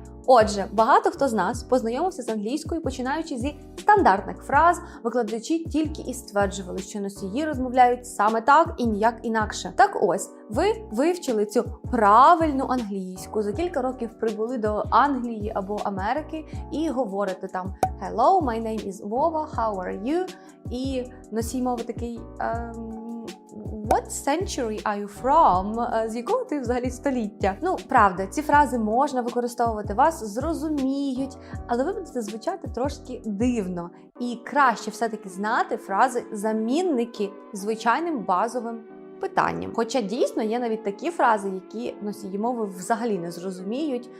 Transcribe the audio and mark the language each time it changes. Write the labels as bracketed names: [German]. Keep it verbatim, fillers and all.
[Ukrainian] Отже, багато хто з нас познайомився з англійською, починаючи зі стандартних фраз, викладачі тільки і стверджували, що носії розмовляють саме так і ніяк інакше. Так ось, ви вивчили цю правильну англійську, за кілька років прибули до Англії або Америки і говорите там [English] «Hello, my name is Vova, how are you?» [Ukrainian] і носій мови такий ем... [English] What century are you from? [Ukrainian] З якого ти взагалі століття? Ну, правда, ці фрази можна використовувати, вас зрозуміють, але ви будете звучати трошки дивно. І краще все-таки знати фрази-замінники звичайним базовим питанням. Хоча дійсно є навіть такі фрази, які носії мови взагалі не зрозуміють.